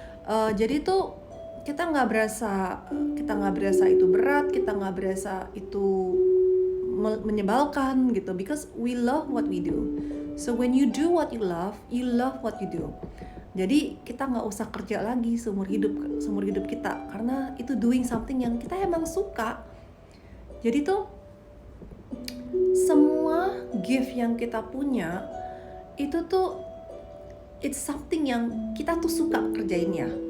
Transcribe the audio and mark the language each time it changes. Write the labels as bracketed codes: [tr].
[id] Jadi tuh kita nggak berasa itu berat, kita nggak berasa itu menyebalkan gitu, [en] because we love what we do. So when you do what you love what you do. [id] Jadi kita nggak usah kerja lagi seumur hidup kita, karena itu [en] doing something [id] yang kita emang suka. Jadi tuh semua gift yang kita punya itu tuh [en] it's something [id] yang kita tuh suka kerjainnya.